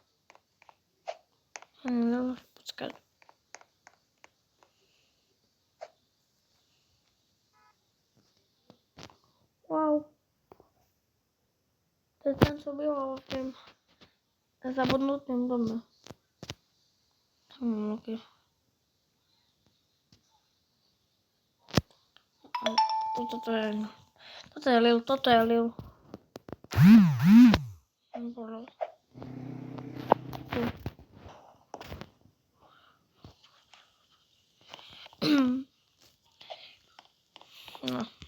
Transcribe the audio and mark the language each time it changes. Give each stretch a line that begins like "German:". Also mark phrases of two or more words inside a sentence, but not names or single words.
Czech: No, počkat. Wow. To je ten, co bylo v tom zabudnutém domě. Okay. Toto je Lil, toto je Lil. No.